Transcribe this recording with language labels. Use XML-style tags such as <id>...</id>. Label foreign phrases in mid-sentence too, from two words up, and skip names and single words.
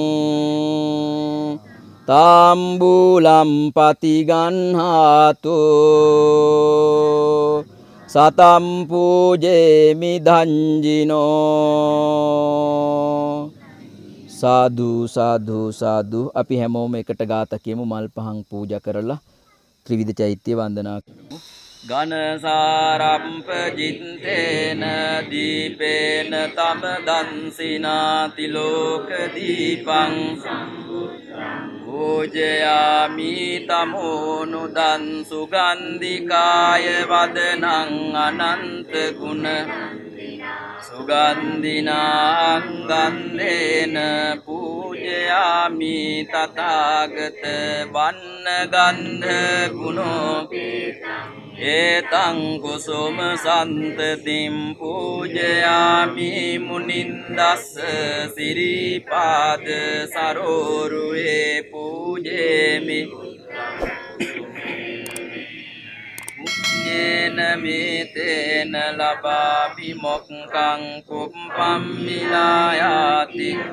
<pi>තාම්බූලම් පතිගන්හාතු සතම් පූජේමි ධංජිනෝ සාදු සාදු</pi> <si>සාදු අපි හැමෝම එකට ගාථා කියමු මල් පහන් පූජා කරලා ත්‍රිවිධ චෛත්‍ය වන්දනා කරමු</si> <pi>ඝන සාරම්ප ජිත්තේන දීපේන තම දන්සිනාති ලෝක දීපං පූජයාමි තමෝනුදන් සුගන්ධිකාය වදනං අනන්ත ගුණ සුගන්ධිනාං ගන්ධේන පූජයාමි තථාගත වන්න ගන්ධ ගුණෝ ඒතං කුසුම සන්තතිම් පූජයාමි මුනින්දස්ස සිරිපාද සරෝරුවේ පූජේමි පුඤ්ඤේන මේතේන ලබාමි මොක්ඛං කුප්පම් මිලායාති</pi>